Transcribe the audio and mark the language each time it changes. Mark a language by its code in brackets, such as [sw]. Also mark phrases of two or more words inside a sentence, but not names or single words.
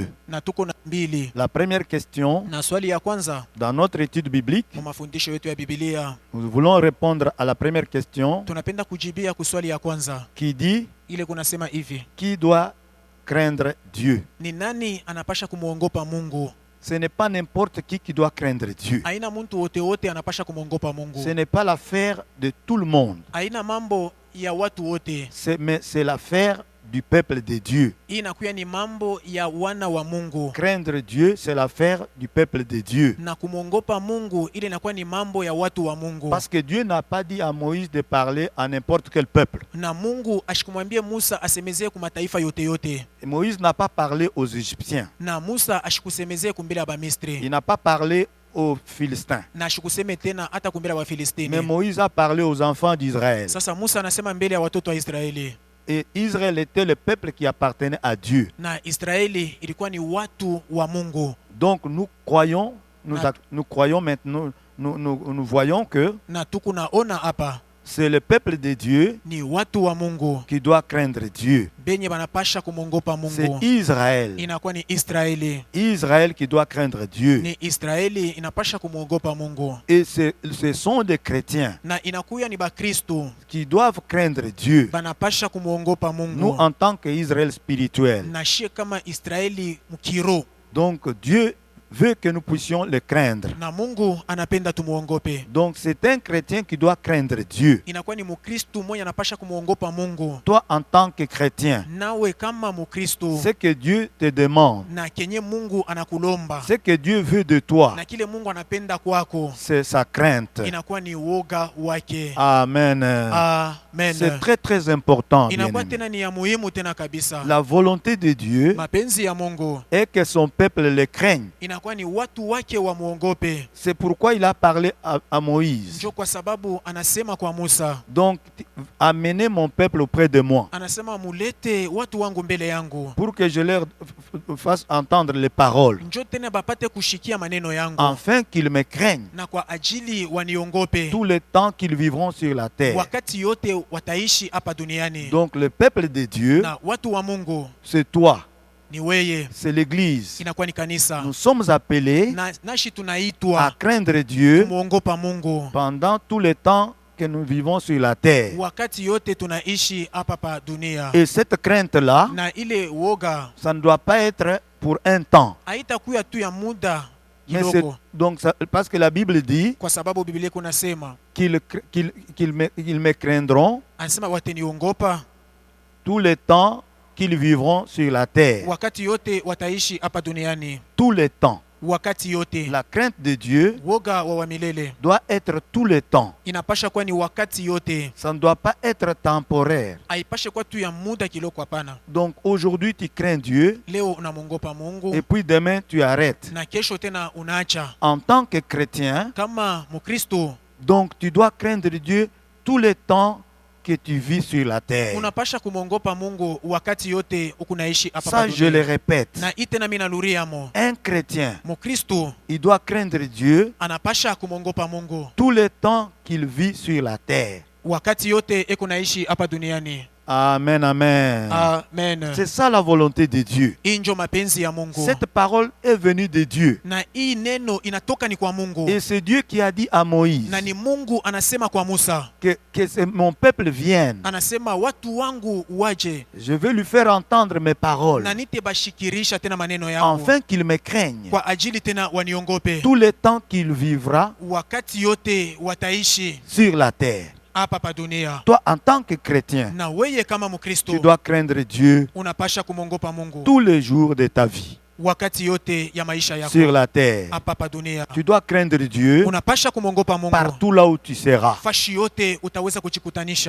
[fr] La première question, dans notre étude biblique, nous voulons répondre à la première question qui dit, qui doit craindre Dieu? Ce n'est pas n'importe qui doit craindre Dieu. [sw] Haina mtu wote wote anapasha kumwogopa Mungu. [fr] Ce n'est pas l'affaire de tout le monde. [sw] Haina mambo ya watu wote. [fr] Mais c'est l'affaire du peuple de Dieu. [sw] Hii inakuwa ni mambo ya wana wa Mungu. [fr] Craindre Dieu, c'est l'affaire du peuple de Dieu. [sw] Na kumwogopa Mungu ile inakuwa ni mambo ya watu wa Mungu. [fr] Parce que Dieu n'a pas dit à Moïse de parler à n'importe quel peuple. [sw] Na Mungu ashikumwambie Musa asemezee kwa mataifa yote yote. [fr] Et Moïse n'a pas parlé aux Égyptiens. [sw] Na Musa ashikusemezee kumbele ya Bamisri. [fr] Il n'a pas parlé aux Philistins. [sw] Na ashikuseme tena hata kumbele ya Wafilistini. [fr] Mais Moïse a parlé aux enfants d'Israël. [sw] Sasa Musa anasema mbele ya watoto wa Israeli. [fr] Et Israël était le peuple qui appartenait à Dieu. [sw] Na Israeli ilikuwa ni watu wa Mungu. [fr] Donc nous croyons maintenant, nous voyons que [sw] Na tukunaona hapa [fr] c'est le peuple de Dieu [sw] ni watu wa Mungu [fr] qui doit craindre Dieu. [sw] benye banapasha kumwogopa [fr] C'est [sw] Mungu. [fr] Israël. [sw] Inakuwa ni Israeli. [fr] Israël qui doit craindre Dieu. [sw] Ni Israeli inapasha kumwogopa Mungu. [fr] Et ce sont des chrétiens [sw] Na inakuya ni Bakristo [fr] qui doivent craindre Dieu. [sw] banapasha kumwogopa [fr] Nous, [sw] Mungu. [fr] en tant qu'Israël spirituel. [sw] Na shie kama Israeli mkiro. [fr] Donc Dieu veut que nous puissions le craindre. [sw] Na Mungu anapenda tumuogope. [fr] Donc c'est un chrétien qui doit craindre Dieu. [sw] Inakuwa ni Mukristo mmoja anapasha kumuogopa Mungu. [fr] Toi, en tant que chrétien, [sw] Nawe kama Mukristo [fr] ce que Dieu te demande, [sw] na kenye Mungu anakulomba [fr] ce que Dieu veut de toi, [sw] na kile Mungu anapenda kwako [fr] c'est sa crainte. [sw] inakuwa ni woga wake. Amen. Amen. [fr] C'est très très important. [sw] Inakuwa [fr] bien-aimé. [sw] tena ni ya muhimu tena kabisa. [fr] La volonté de Dieu [sw] Mapenzi ya Mungu [fr] est que son peuple le craigne. [sw] inakuwa ni watu wake wamuogope. [fr] C'est pourquoi il a parlé à Moïse. [sw] Njo kwa sababu anasema kwa Musa, [fr] Donc, amenez mon peuple auprès de moi [sw] anasema mulete watu wangu mbele yangu, [fr] pour que je leur fasse entendre les paroles, [sw] njo tena bapate kushikia maneno yangu, [fr] afin qu'ils me craignent [sw] na kwa ajili waniongope [fr] tout le temps qu'ils vivront sur la terre. [sw] wakati yote wataishi hapa duniani. [fr] Donc, le peuple de Dieu, [sw] Na watu wa Mungu [fr] c'est toi, [sw] ni weye, [fr] c'est l'Église. [sw] inakuwa ni kanisa. [fr] Nous sommes appelés [sw] Nashi [fr] à [sw] tunaitwa [fr] craindre Dieu [sw] kumuogopa Mungu [fr] pendant tout le temps que nous vivons sur la terre. [sw] wakati yote tunaishi hapa pa dunia. [fr] Et cette crainte-là, [sw] Na ile woga [fr] ça ne doit pas être pour un temps. [sw] haitakuwa tu ya muda [fr] Mais c'est, [sw] kidogo, [fr] donc, parce que la Bible dit [sw] kwa sababu Biblia kunasema, [fr] qu'ils me craindront [sw] anasema wataniongopa [fr] tout le temps qu'ils vivront sur la terre. [sw] wakati yote wataishi hapa duniani. [fr] Tout le temps. [sw] Wakati yote [fr] La crainte de Dieu [sw] woga wa milele [fr] doit être tout le temps. [sw] inapasha kuwa ni wakati yote, [fr] Ça ne doit pas être temporaire. [sw] haipashe kuwa tu ya muda kiloko, hapana. [fr] Donc aujourd'hui tu crains Dieu [sw] Leo unamwongopa Mungu [fr] et puis demain tu arrêtes. [sw] na kesho tena unaacha. [fr] En tant que chrétien, [sw] Kama Mukristo [fr] donc tu dois craindre Dieu tout le temps que tu vis sur la terre. [sw] unapasha kumwongopa Mungu wakati yote ukunaishi hapa [fr] Ça, je le [sw] dunia. [fr] répète. Na itena mina luriamo, Un chrétien, [sw] Mukristo [fr] il doit craindre Dieu [sw] anapasha kumwongopa Mungu [fr] tout le temps qu'il vit sur la terre. [sw] wakati yote ekunaishi hapa duniani. Amen, amen. Amen. [fr] C'est ça la volonté de Dieu. [sw] Hii njo mapenzi ya Mungu. [fr] Cette parole est venue de Dieu. [sw] Na hii neno inatoka ni kwa Mungu. [fr] Et c'est Dieu qui a dit à Moïse [sw] Na ni Mungu anasema kwa Musa, [fr] que mon peuple vienne. [sw] anasema watu wangu waje [fr] Je veux lui faire entendre mes paroles, [sw] na nitebashikirisha tena maneno yangu [fr] afin qu'il me craigne [sw] kwa ajili tena waniongope [fr] tout le temps qu'il vivra [sw] wakati yote wataishi [fr] sur la terre. [sw] hapa pa dunia. [fr] Toi, en tant que chrétien, [sw] Na weye kama Mkristo [fr] tu dois craindre Dieu [sw] unapasha kumwongopa Mungu [fr] tous les jours de ta vie [sw] wakati yote ya maisha yako [fr] sur la terre. [sw] hapa pa dunia. [fr] Tu dois craindre Dieu [sw] Unapasha kumwongopa Mungu [fr] partout là où tu seras, [sw] fashi yote utaweza kujikutanisha,